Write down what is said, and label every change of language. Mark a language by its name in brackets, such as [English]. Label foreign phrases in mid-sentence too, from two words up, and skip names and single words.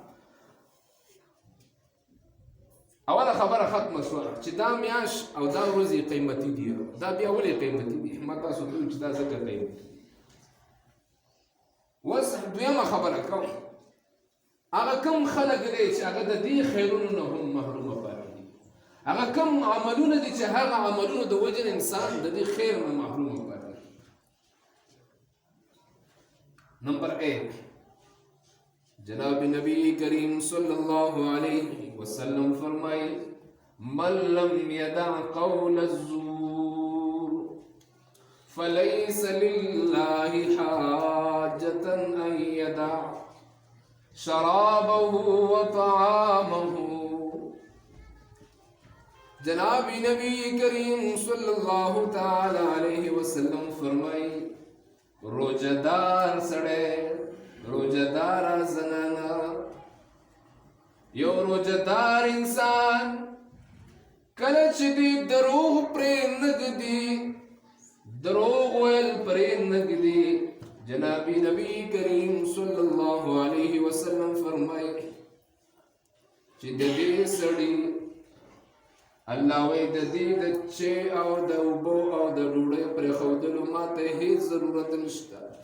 [Pashto] اوله خبره ختمه شوه چې دا میاشت او دا ورځې قیمتي دي دا بیا ولې قیمتي دي ما تاسو ته ویل چې دا ځکه قیمتي اوس دویمه خبره کوم هغه کوم خلک دی چې هغه د دې خیرونو نه هم محرومه پاتې دي هغه کوم عملونه دي چې هغه عملونو د وجې نه انسان د دې خیر نه محرومه پاتې دي [Urdu] نمبر 1 جناب نبی کریم صلی اللہ علیہ وسلم فرمائے [Arabic] من لم يدع قول الزور فليس لله حاجة أن يدع شرابه وطعامه [Urdu] جناب نبی کریم صلی اللہ تعالی علیہ وسلم فرمائے [Pashto] روزدار سڑے روزدار زنانا یو روزدار انسان کله چې دی دروغ پرې نږدي دروغ ویل پرې نږدي جناب نبی کریم صلی الله علیه وسلم فرمایي چې د دې سړي الله وی د دې د چې او د اوبو او د ډوډۍ پرېښودلو ماته هیڅ ضرورت نشته